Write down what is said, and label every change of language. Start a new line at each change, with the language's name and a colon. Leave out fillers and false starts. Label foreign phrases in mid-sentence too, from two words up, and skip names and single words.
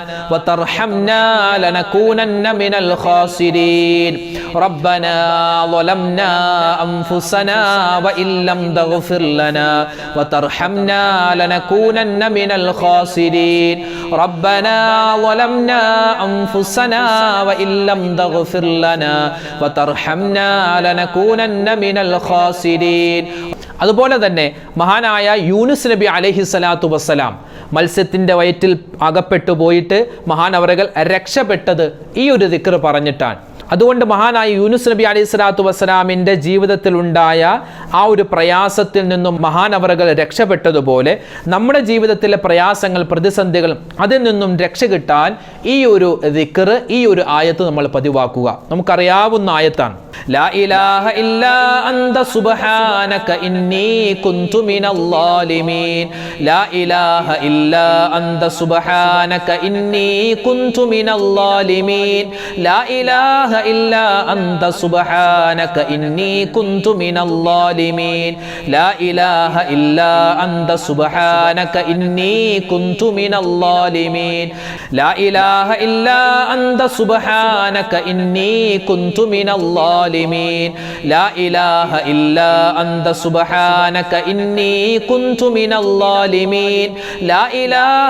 Arabic: وترحمنا لنكونن من الخاسرين ربنا ظلمنا أنفسنا وإن لم تغفر لنا وترحمنا لنكونن من الخاسرين ربنا ظلمنا أنفسنا وإن لم تغفر لنا وترحمنا لنكونن من الخاسرين
Malayalam: അതുപോലെ തന്നെ മഹാനായ യൂനുസ് നബി
Arabic: عليه الصلاة والسلام
Malayalam: മത്സ്യത്തിൻ്റെ വയറ്റിൽ അകപ്പെട്ടു പോയിട്ട് മഹാനവറുകൾ രക്ഷപ്പെട്ടത് ഈ ഒരു ദിക്ർ പറഞ്ഞിട്ടാണ്. അതുകൊണ്ട് മഹാനായ യൂനുസ് നബി
Arabic: عليه الصلاة والسلام
Malayalam: ജീവിതത്തിലുണ്ടായ ആ ഒരു പ്രയാസത്തിൽ നിന്നും മഹാനവറുകൾ രക്ഷപ്പെട്ടതുപോലെ നമ്മുടെ ജീവിതത്തിലെ പ്രയാസങ്ങൾ, പ്രതിസന്ധികൾ, അതിൽ നിന്നും രക്ഷ കിട്ടാൻ ഈ ഒരു ദിക്ർ, ഈ ഒരു ആയത്ത് നമ്മൾ പതിവാക്കുക. നമുക്കറിയാവുന്ന ആയത്താണ്.
Arabic: لا إله إلا أنت سبحانك إني كنت من الظالمين لا إله إلا أنت سبحانك إني كنت من الظالمين لا إله إلا أنت سبحانك إني كنت من الظالمين لا إله إلا أنت سبحانك إني كنت من الظالمين لا إله إلا أنت سبحانك إني كنت من الظالمين لا إله إلا أنت سبحانك إني كنت من الظالمين لا إله